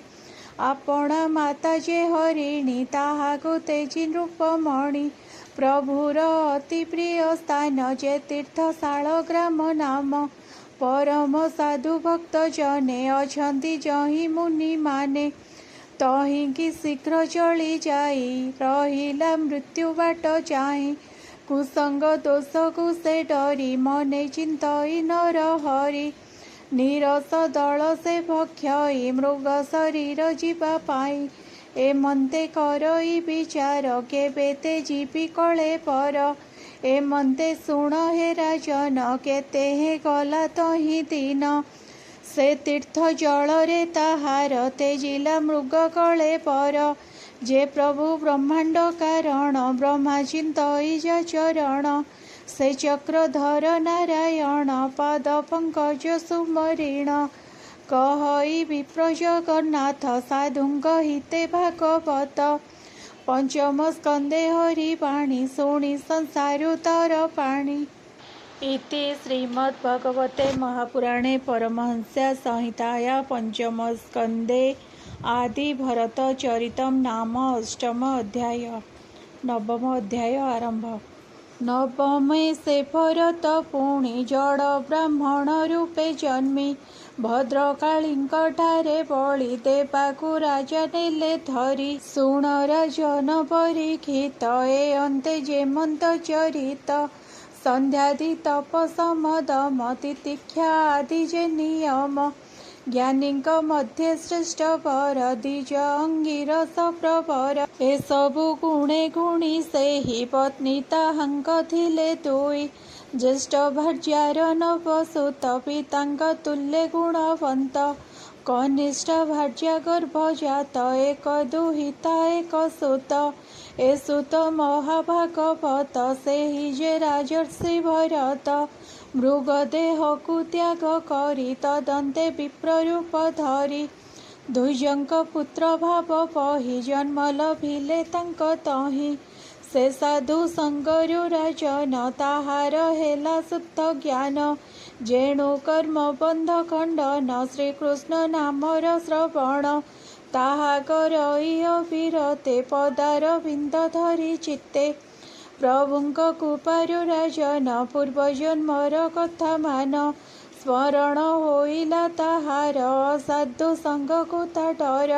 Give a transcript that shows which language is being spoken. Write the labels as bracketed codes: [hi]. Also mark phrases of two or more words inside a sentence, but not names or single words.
[or] ଆପଣା ମାତା ଯେ ହରିଣୀ ତାହାକୁ ତେଜି ନୃପମଣି, ପ୍ରଭୁର ଅତି ପ୍ରିୟ ସ୍ଥାନ ଯେ ତୀର୍ଥଶାଳ ଗ୍ରାମ ନାମ। ପରମ ସାଧୁ ଭକ୍ତ ଜନେ ଅଛନ୍ତି ଯହିଁ ମୁନି ମାନେ, ତହିଁକି ଶୀଘ୍ର ଚାଲି ଯାଇ ରହିଲା ମୃତ୍ୟୁ ବାଟ ଚାହିଁ। କୁସଙ୍ଗ ଦୋଷକୁ ସେ ଡରି ମନେ ଚିନ୍ତଇ ନରହରି, ନୀରସ ଦଳ ସେ ଭକ୍ଷଇ ମୃଗ ଶରୀର ଜୀବା ପାଇଁ। ଏମନ୍ତେ କରଇ ବିଚାର କେବେ ତେ ଜୀବି କଲେ ପର, ଏମନ୍ତେ ଶୁଣ ହେ ରାଜନ କେତେ ହେ ଗଲା ତହିଁ ଦିନ। ସେ ତୀର୍ଥ ଜଳରେ ତାହାର ତେଜିଲା ମୃଗ କଳେବର, ଯେ ପ୍ରଭୁ ବ୍ରହ୍ମାଣ୍ଡ କାରଣ ବ୍ରହ୍ମା ଚିନ୍ତଇ ଯା ଚରଣ। ସେ ଚକ୍ରଧର ନାରାୟଣ ପାଦ ପଙ୍କଜ ସୁମରିଣ, କହଇ ବିପ୍ର ଜଗନ୍ନାଥ ସାଧୁଙ୍କ ହିତେ ଭାଗବତ। ପଞ୍ଚମ ସ୍କନ୍ଦେ ହରି ବାଣୀ ଶୁଣି ସଂସାରୁ ତର ପାଣି। [sa] इति श्रीमद्भगवते महापुराणे परमहंस्या संहिताया पंचम स्कंदे आदि भरत चरितम नाम अष्टम अध्याय। [or] ନବମ ଅଧ୍ୟାୟ ଆରମ୍ଭ। ନବମେ ସେ ଭରତ ପୁଣି ଜଡ଼ ବ୍ରାହ୍ମଣ ରୂପେ ଜନ୍ମି, ଭଦ୍ରକାଳୀଙ୍କ ଠାରେ ବଳି ଦେବାକୁ ରାଜା ନେଲେ ଧରି। ଶୁଣ ରାଜନ ପରୀକ୍ଷିତ ଏଣୁ ଅନ୍ତେ ଯେମନ୍ତ ଚରିତ, ସନ୍ଧ୍ୟାଦି ତପ ସମଦମ ତିତିକ୍ଷା ଆଦି ଯେ ନିୟମ। ଜ୍ଞାନୀଙ୍କ ମଧ୍ୟ ଶ୍ରେଷ୍ଠ ବର ଦ୍ୱିଜ ଅଙ୍ଗିରସ ପ୍ରବର, ଏ ସବୁ ଗୁଣେ ଗୁଣୀ ସେହି ପତ୍ନୀ ତାହାଙ୍କ ଥିଲେ ଦୁଇ। ଜ୍ୟେଷ୍ଠ ଭାର୍ଯ୍ୟାର ନବସୁତ ପିତାଙ୍କ ତୁଲ୍ୟ ଗୁଣବନ୍ତ, କନିଷ୍ଠ ଭାର୍ଯ୍ୟା ଗର୍ଭଜାତ ଏକ ଦୁହିତା ଏକ ସୁତ। ଏ ସୁତ ମହାଭାଗବତ ସେହି ଯେ ରାଜର୍ଷି ଭରତ, ମୃଗଦେହକୁ ତ୍ୟାଗ କରି ତଦନ୍ତେ ବିପ୍ରରୂପ ଧରି। ଦ୍ୱିଜଙ୍କ ପୁତ୍ର ଭାବ ପାଇ ଜନ୍ମ ଲଭିଲେ ତାଙ୍କ ତହିଁ, ସେ ସାଧୁ ସଙ୍ଗରୁ ରାଜନ ତାହାର ହେଲା ଶୁଦ୍ଧ ଜ୍ଞାନ। ଯେଣୁ କର୍ମ ବନ୍ଧ ଖଣ୍ଡନ ଶ୍ରୀକୃଷ୍ଣ ନାମର ଶ୍ରବଣ, ତାହା କରଇ ଅବିରତେ ପଦାରବିନ୍ଦ ଧରି ଚିତ୍ତେ। ପ୍ରଭୁଙ୍କ କୃପାରୁ ରାଜନ ପୂର୍ବଜନ୍ମର କଥା ମାନ, ସ୍ମରଣ ହୋଇଲା ତାହାର ସାଧୁ ସଙ୍ଗକୁ ତା ଡର।